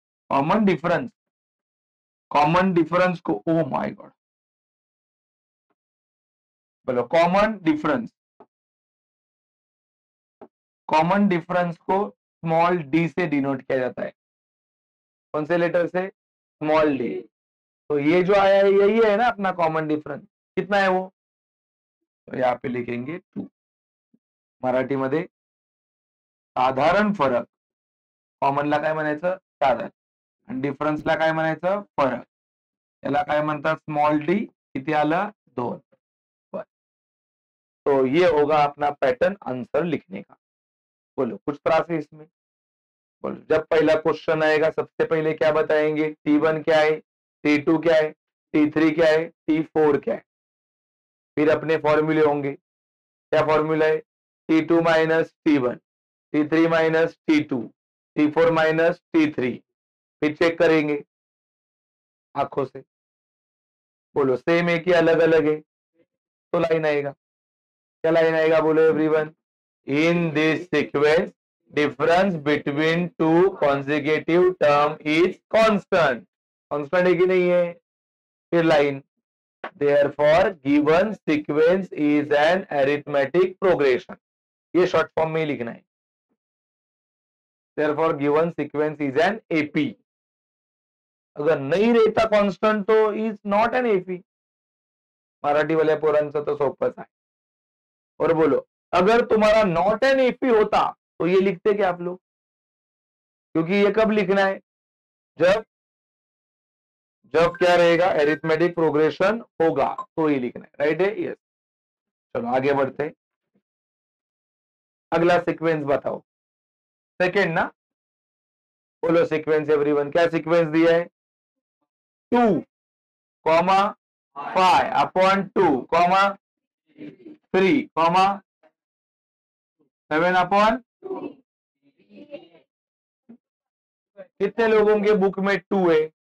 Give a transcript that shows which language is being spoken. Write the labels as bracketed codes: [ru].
[hi] Common difference, common difference को, [en] oh my God, [hi] बोलो common difference. Common difference को small D से denote किया जाता है। कौन से लेटर से? Small D. तो ये जो आया है यही है ना अपना कॉमन डिफरेंस। कितना है वो? तो यहाँ पे लिखेंगे 2। [mr] मराठी मध्ये साधारण फरक, कॉमनला काय म्हणायचं? साधारण, आणि डिफरन्सला काय म्हणायचं? फरक। याला काय म्हणतात? Small D. किती आलं? 2। [hi] तो ये होगा अपना पैटर्न आंसर लिखने का। बोलो कुछ त्रास है इसमें? बोलो, जब पहला क्वेश्चन आएगा सबसे पहले क्या बताएंगे? T1 क्या है, T2 क्या है, T3 क्या है, T4 क्या है। फिर अपने फॉर्मूले होंगे। क्या फॉर्मूला है? T2 minus T1, T3 minus T2, T4 minus T3। फिर चेक करेंगे आंखों से, बोलो सेम है कि अलग अलग है, तो लाइन आएगा। क्या लाइन आएगा? बोलो everyone, [en] In this sequence difference between two consecutive term is constant. [hi] Constant है कि नहीं है? फिर line [en] therefore given sequence is an arithmetic progression, [hi] ये शॉर्ट फॉर्म में ही लिखना है। [en] therefore given sequence is an AP, [hi] अगर नहीं रहता कॉन्स्टंट तो [en] Is not an AP. [mr] Marathi वाल्या पोरांचं तो सोपंच आहे। [hi] और बोलो अगर तुम्हारा नॉट एन एपी होता तो ये लिखते क्या आप लोग, क्योंकि ये कब लिखना है, जब जब क्या रहेगा, एरिथमेटिक प्रोग्रेशन होगा तो ये लिखना है, राइट है, यस। चलो आगे बढ़ते हैं, अगला सीक्वेंस बताओ, सेकेंड ना, बोलो सीक्वेंस एवरीवन, क्या सीक्वेंस दिया है, 2, 5/2, 3, 7/, कितने लोगों के बुक में 2 है,